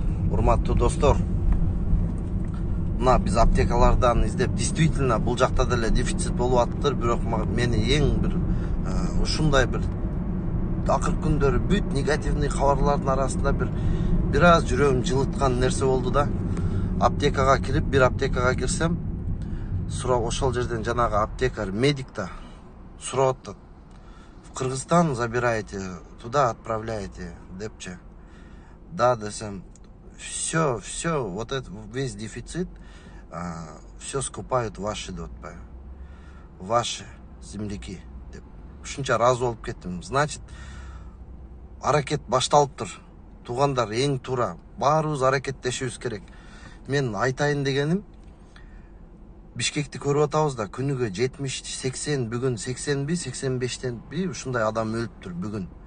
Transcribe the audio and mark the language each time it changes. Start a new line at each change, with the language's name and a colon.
Kyrgyz: Урматтуу достор, мына биз аптекалардан издеп, действительно бул жакта деле дефицит болуп атыптыр, бирок мени эң бир ушундай бир акыркы күндөрү бүт негативный кабарлардын арасында бир аз жүрөгүм жылыткан нерсе болду да. Аптекага кирип, бир аптекага кирсем, сурап ошол жерден жанагы аптекарь, медик да сурап атат.
Russian: В Кыргызстан забираете, туда отправляете,
Kyrgyz: депчи.
Russian: Да,
Kyrgyz: десем,
Russian: все, вот это весь дефицит, все скупают ваши, ваши земляки.
Kyrgyz: Ушунча разы болуп кеттим. Значит, аракет башталыптыр. Туугандар, эң туура. Баарыбыз аракеттешибиз керек. Мен айтайын дегеним, Бишкекти көрүп атабыз да, күнүгө 70-80, бүгүн 80-85тен ушундай адам өлүптүр бүгүн.